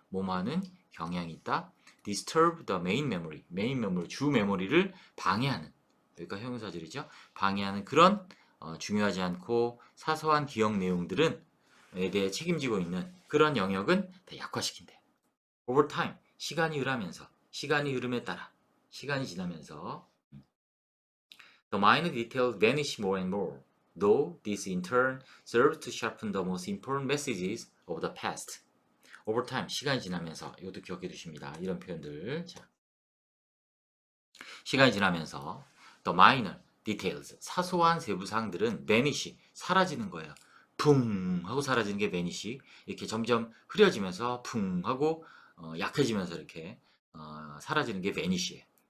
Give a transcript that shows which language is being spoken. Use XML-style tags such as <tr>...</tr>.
<ko>뭐뭐하는 경향이 있다.</ko> <en>disturb the main memory</en> <ko>주 메모리를 방해하는, 여기가 형용사절이죠. 방해하는 그런 중요하지 않고 사소한 기억 내용들은 에 대해 책임지고 있는 그런 영역은 다 약화시킨대요.</ko> <en>over time</en> <ko>시간이 흐르면서, 시간이 흐름에 따라, 시간이 지나면서</ko> <en>the minor details vanish more and more, though this in turn serves to sharpen the most important messages of the past.</en> <ko>over time, 시간이 지나면서, 이것도 기억해 두십니다. 이런 표현들. 자, 시간이 지나면서</ko> <en>the minor details,</en> <ko>사소한 세부 사항들은 vanish, 사라지는 거예요. 붕 하고 사라지는 게 vanish. 이렇게 점점 흐려지면서 붕 하고 약해지면서 이렇게 사라지는 게 vanish예요.</ko>